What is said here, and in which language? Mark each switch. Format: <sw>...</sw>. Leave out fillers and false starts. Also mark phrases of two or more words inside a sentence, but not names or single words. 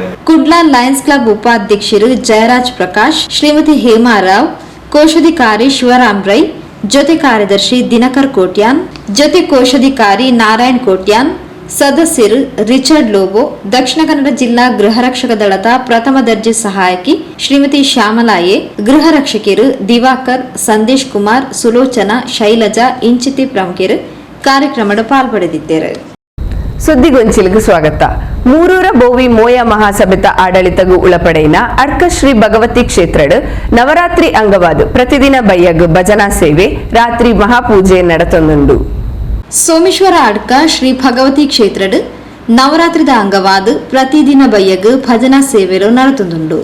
<kn>ಕುಡ್ಲಾ ಲಯನ್ಸ್ ಕ್ಲಬ್ ಉಪಾಧ್ಯಕ್ಷರು ಜಯರಾಜ್ ಪ್ರಕಾಶ್, ಶ್ರೀಮತಿ ಹೇಮಾರಾವ್, ಕೋಶಾಧಿಕಾರಿ ಶಿವರಾಮ್ ರೈ, ಜೊತೆ ಕಾರ್ಯದರ್ಶಿ ದಿನಕರ್ ಕೋಟ್ಯಾನ್, ಜೊತೆ ಕೋಶಾಧಿಕಾರಿ ನಾರಾಯಣ್ ಕೋಟ್ಯಾನ್, ಸದಸ್ಯರು ರಿಚರ್ಡ್ ಲೋಬೋ, ದಕ್ಷಿಣ ಕನ್ನಡ ಜಿಲ್ಲಾ ಗೃಹ ರಕ್ಷಕ ದಳದ ಪ್ರಥಮ ದರ್ಜೆ ಸಹಾಯಕಿ ಶ್ರೀಮತಿ ಶ್ಯಾಮಲಾಯೆ, ಗೃಹ ರಕ್ಷಕಿಯರು ದಿವಾಕರ್, ಸಂದೇಶ್ ಕುಮಾರ್, ಸುಲೋಚನಾ, ಶೈಲಜಾ ಇಂಚಿತಿ ಪ್ರಮುಖರು ಕಾರ್ಯಕ್ರಮದ ಪಾಲ್ಪಡೆದಿದ್ದಾರೆ. ಸುದ್ದಿಗೊಂಚಿಲಿಗೆ ಸ್ವಾಗತ.</kn> <tcy>ಮೂರೂರ ಬೋವಿ ಮೋಯ ಮಹಾಸಭೆತ ಆಡಳಿತಗು ಉಳಪಡೆಯಿನ ಅಡ್ಕ ಶ್ರೀ ಭಗವತಿ ಕ್ಷೇತ್ರಡ್ ನವರಾತ್ರಿ ಅಂಗವಾದ ಪ್ರತಿದಿನ ಬಯ್ಯಗ್ ಭಜನಾ ಸೇವೆ, ರಾತ್ರಿ ಮಹಾಪೂಜೆ ನಡತೊಂದುಂಡು. ಸೋಮೇಶ್ವರ ಅಡ್ಕ ಶ್ರೀ ಭಗವತಿ ಕ್ಷೇತ್ರಡ್ ನವರಾತ್ರಿದ ಅಂಗವಾದ ಪ್ರತಿದಿನ ಬಯ್ಯಗ್ ಭಜನಾ ಸೇವೆರು ನಡತೊಂದುಂಡು.</tcy>